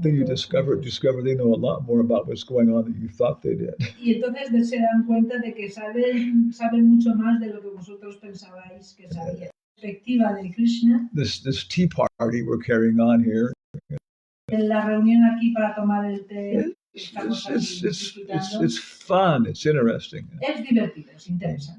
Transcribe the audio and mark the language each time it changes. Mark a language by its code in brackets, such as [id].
[en] Then you discover they know a lot more about what's going on than you thought they did. [es] Y entonces se dan cuenta de que saben mucho más de lo que vosotros pensabais que sabían. Perspectiva de Krishna, [en] This tea party we're carrying on here. [es] en la reunión aquí para tomar el té, estamos aquí [en] It's [es] disfrutando. [en] fun. It's interesting. [es] Es divertido, es interesante.